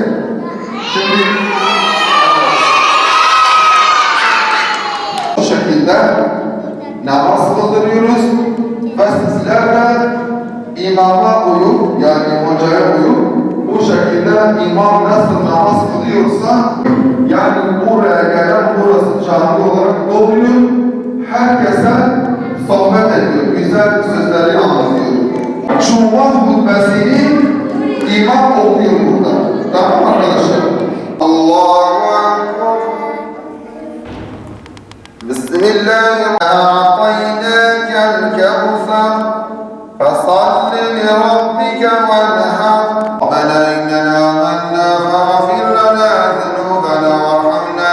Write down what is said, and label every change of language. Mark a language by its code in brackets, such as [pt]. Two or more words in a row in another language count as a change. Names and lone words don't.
[tr] Şimdi bu şekilde namaz kıldırıyoruz ve sizler de imama uyup, yani hocaya uyup bu şekilde imam nasıl namaz kılıyorsa, yani buraya gelen burası cami olarak doluyor, herkese sohbet ediyor, güzel sözleri anlatıyor. Cuma hutbesini imam okuyor burada. Tamam arkadaşlar? [ar] الله أكبر. [tr] Bismillahirrahmanirrahim. Kevser. [ar] فَصَلِّ لِرَبِّكَ وَانْحَرْ رَبَّنَا إِنَّنَا آمَنَّا فَاغْفِرْ لَنَا ذُنُوبَنَا وَارْحَمْنَا